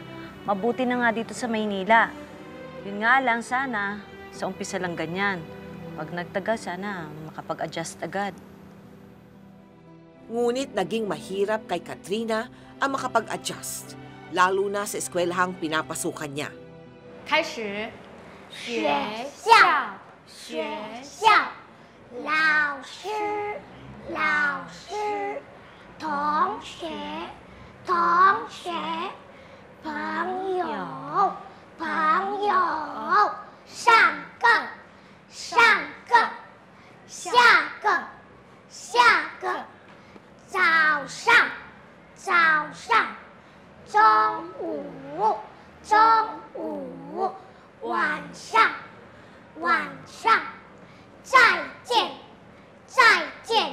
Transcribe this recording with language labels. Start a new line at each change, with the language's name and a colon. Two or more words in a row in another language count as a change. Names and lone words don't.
Filipino: Mabuti na nga dito sa Maynila. Yun nga lang, sana, sa umpisa lang ganyan. Pag nagtagal, sana makapag-adjust agad. Ngunit naging mahirap kay Katrina ang makapag-adjust, lalo na sa eskwelahang pinapasukan niya.
Chinese: 开始，学校，学校，老师，老师，同学，同学，朋友，朋友，上课，上课，下课，下课，早上，早上，中午，中午，晚上，晚上，再见，再见。